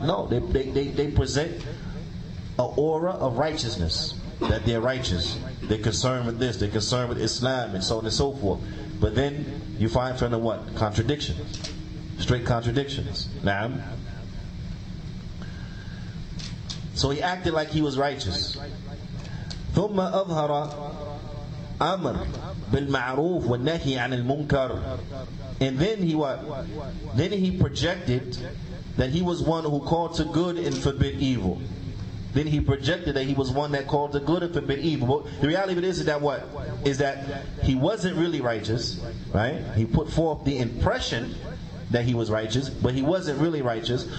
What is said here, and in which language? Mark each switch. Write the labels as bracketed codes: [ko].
[en] No, they present an aura of righteousness, that they're righteous, they're concerned with this, they're concerned with Islam, and so on and so forth. But then you find from them what? Contradictions, straight contradictions. Naam. So he acted like he was righteous. [ar] ثم أظهر أمر بالمعروف والنهي عن المنكر. [en] And then he what? Then he projected that he was one who called to good and forbid evil. Then he projected that he was one that called to good and forbid evil. But the reality of it is that what? Is that he wasn't really righteous, right? He put forth the impression that he was righteous, but he wasn't really righteous.